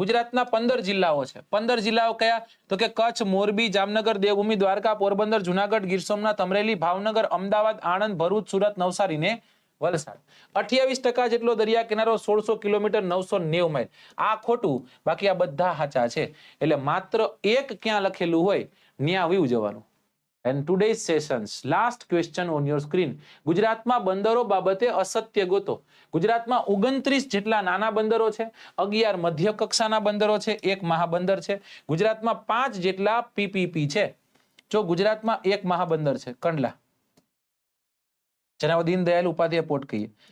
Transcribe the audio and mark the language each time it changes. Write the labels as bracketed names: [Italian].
[Gujarati] ગુજરાતના 15 જિલ્લાઓ છે. 15 જિલ્લાઓ કયા? તો કે કચ્છ, મોરબી, જામનગર, દેવભૂમિ, દ્વારકા, પોરબંદર, જુનાગઢ, ગીર સોમનાથ, અમરેલી, ભાવનગર, અમદાવાદ, આણંદ, ભરૂચ, સુરત, નવસારી ને વલસાડ. 28% જેટલો દરિયા કિનારો, 1600 કિલોમીટર, 990 માઇલ. આ ખોટું, બાકી આ બધા સાચા છે. એટલે માત્ર એક ક્યાં લખેલું હોય ત્યાં વયું જવાનું. [English] And today's sessions, last question on your screen. [Gujarati] ગુજરાતમાં બંદરો બાબતે અસત્ય ગોતો. ગુજરાતમાં 29 જેટલા નાના બંદરો છે, 11 મધ્ય કક્ષાના બંદરો છે, 1 મહાબંદર છે. ગુજરાતમાં 5 જેટલા પીપીપી છે. જો ગુજરાતમાં 1 મહાબંદર છે, કંડલા, જેના દીનદયાળ ઉપાધ્યાય પોર્ટ કહીએ.